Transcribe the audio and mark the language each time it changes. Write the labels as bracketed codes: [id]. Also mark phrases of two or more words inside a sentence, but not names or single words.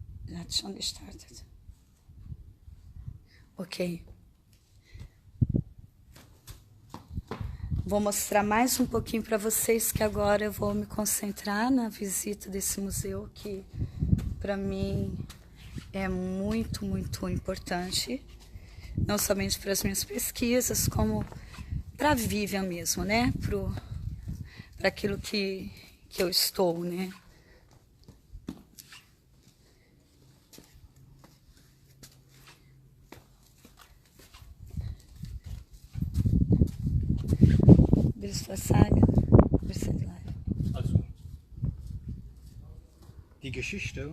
[de] That's schon gestartet. Ok. [pt] Vou mostrar mais um pouquinho para vocês, que agora eu vou me concentrar na visita desse museu, que para mim é muito, muito importante, não somente para as minhas pesquisas, como para a Vivian mesmo, né? Para aquilo que eu estou, né? [de] Willst du was sagen? Wir sind live. Also, die Geschichte